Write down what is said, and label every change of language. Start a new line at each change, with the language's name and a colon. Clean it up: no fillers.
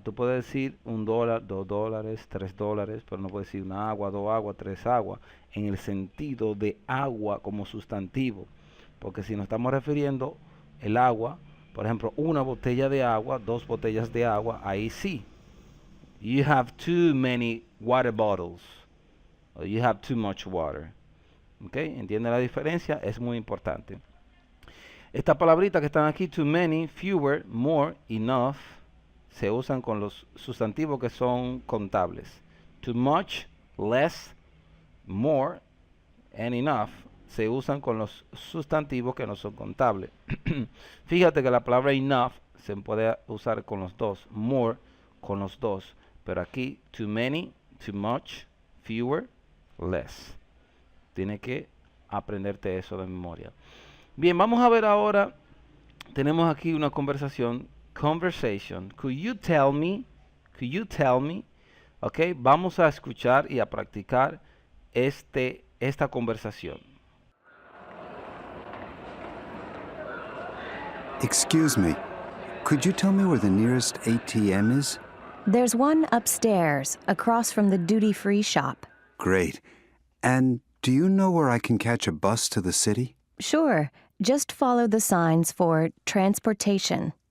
Spanish: Tú puedes decir $1, $2, $3, pero no puedes decir una agua, 2 aguas, 3 aguas, en el sentido de agua como sustantivo. Porque si nos estamos refiriendo el agua, por ejemplo, una botella de agua, 2 botellas de agua, ahí sí.
English: You have too many water bottles. Or you have too much water.
Spanish: ¿Ok? ¿Entiende la diferencia? Es muy importante. Estas palabritas que están aquí, too many, fewer, more, enough, se usan con los sustantivos que son contables. Too much, less, more, and enough se usan con los sustantivos que no son contables. Fíjate que la palabra enough se puede usar con los dos, more con los dos, pero aquí too many, too much, fewer, less. Tienes que aprenderte eso de memoria. Bien, vamos a ver ahora, tenemos aquí una conversación, conversation.
English: Could you tell me? Could you tell me?
Spanish: Ok, vamos a escuchar y a practicar esta conversación.
English: Excuse me, could you tell me where the nearest ATM is? There's one upstairs, across from the duty-free shop. Great. And do you know where I can catch a bus to the city? Sure, just follow the signs for transportation.